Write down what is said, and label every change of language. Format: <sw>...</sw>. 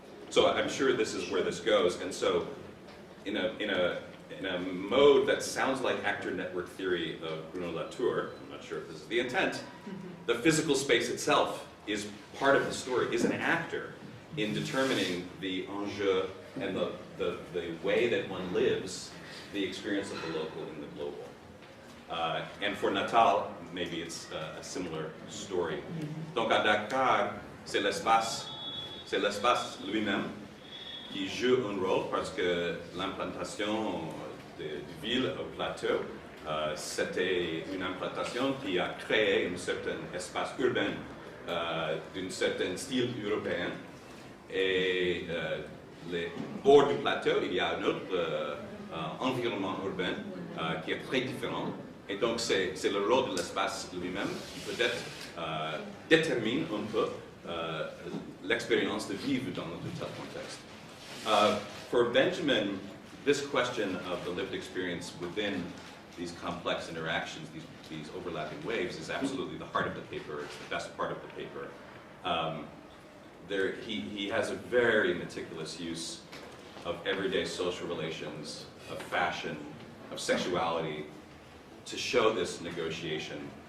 <en>So I'm sure this is where this goes. And so in a mode that sounds like actor network theory of Bruno Latour, I'm not sure if this is the intent, the physical space itself is part of the story, is an actor in determining the enjeu and the way that one lives the experience of the local in the global. And for Natal, maybe it's a similar story.</en> <fr>Donc à Dakar, c'est l'espace lui-même qui joue un rôle parce que l'implantation de ville au plateau, c'était une implantation qui a créé un certain espace urbain d'un certain style européen. Et les bords du plateau, il y a un autre environnement urbain qui est très différent. Et donc c'est le rôle de l'espace lui-même qui peut-être détermine un peu l'expérience de vivre dans un tel contexte.</fr> <en>For Benjamin, this question of the lived experience within these complex interactions, these overlapping waves, is absolutely the heart of the paper. It's the best part of the paper. He has a very meticulous use of everyday social relations, of fashion, of sexuality, to show this negotiation.</en>